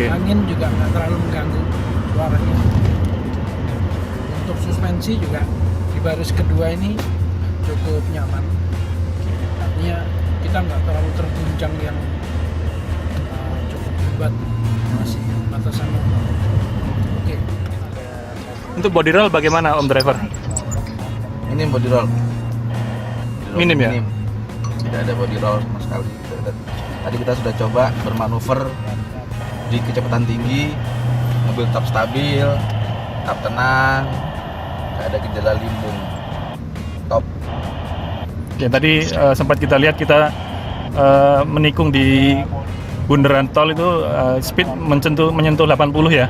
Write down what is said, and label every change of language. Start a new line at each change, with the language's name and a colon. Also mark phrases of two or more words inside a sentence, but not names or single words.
Indonesian: Angin juga nggak terlalu mengganggu suaranya. Untuk suspensi juga di baris kedua ini cukup nyaman. Artinya kita nggak terlalu terguncang yang cukup hebat, masih batasan normal. Oke. Untuk
English: body roll
Indonesian: bagaimana Om Driver? Ini
English: body roll.
Indonesian: Minim ya? Tidak ada
English: body roll
Indonesian: sama sekali. Tadi kita sudah coba bermanuver di kecepatan tinggi, mobil tetap stabil, tetap tenang, nggak ada gejala limbung. Top. Oke, tadi sempat kita lihat kita menikung di bundaran tol itu speed menyentuh 80 ya.